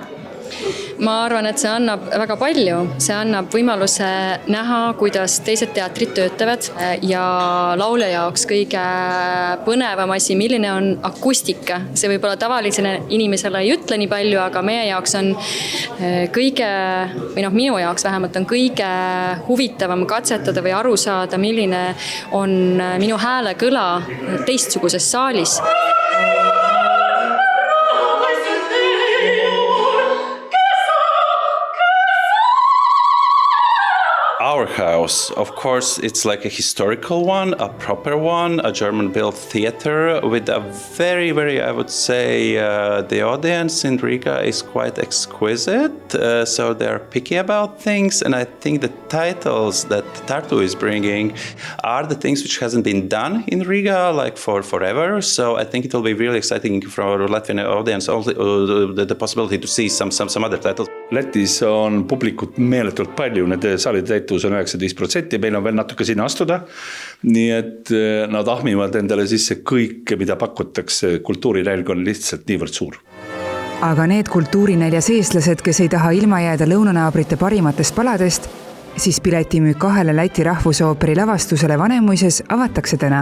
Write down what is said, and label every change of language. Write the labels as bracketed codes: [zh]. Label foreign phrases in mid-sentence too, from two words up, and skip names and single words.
[et] Ma arvan, et see annab väga palju. See annab võimaluse näha, kuidas teised teatrid töötavad ja laulja jaoks kõige põnevam asi, milline on akustika. See võib olla tavalisele inimesele ei ütle nii palju, aga meie jaoks on minu jaoks vähemalt on kõige huvitavam katsetada või aru saada, milline on minu hääle kõla teistsuguses saalis. [en] Our house, of course, it's like a historical one, a proper one, a German-built theater with a very, I would say, the audience in Riga is quite exquisite, so they're picky about things, and I think the titles that Tartu is bringing are the things which hasn't been done in Riga like for forever, so I think it will be really exciting for our Latvian audience also, the possibility to see some other titles. [et] Lätis on publikut meeletult palju, nende saalide täitus on 19%, meil on veel natuke sinna astuda, nii et nad ahmivad endale sisse kõike, mida pakutakse, kultuurinälg on lihtsalt niivõrd suur. Aga need kultuurinäljas eestlased, kes ei taha ilma jääda lõunanaabrite parimatest paladest, siis piletimüük 2 Läti rahvusooperi lavastusele Vanemuises avatakse täna.